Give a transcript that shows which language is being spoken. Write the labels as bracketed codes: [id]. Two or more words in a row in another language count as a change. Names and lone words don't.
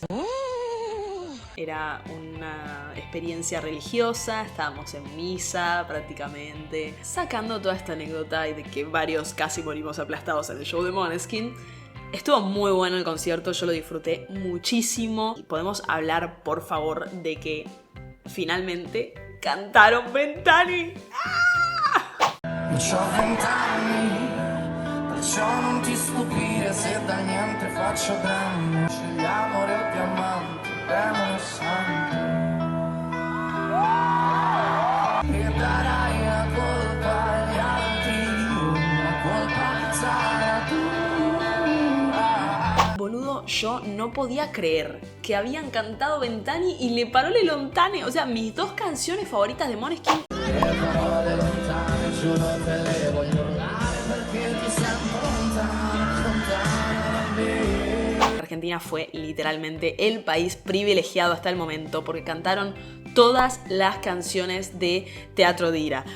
[es] Era una experiencia religiosa, estábamos en misa prácticamente, sacando toda esta anécdota y de que varios casi morimos aplastados en el show de Måneskin. Estuvo muy bueno el concierto, yo lo disfruté muchísimo. Y podemos hablar, por favor, de que finalmente cantaron Ventani. [it] C'ho 20 anni, perciò non ti stupire se da niente faccio danno. Scegliamo o diamanti, demone santo. E darai la colpa agli altri, la colpa sarà tua. [es] Boludo, yo no podía creer que habían cantado Ventani y Le Parole Lontane. O sea, mis dos canciones favoritas de Måneskin. Argentina fue literalmente el país privilegiado hasta el momento porque cantaron todas las canciones de Teatro de Ira.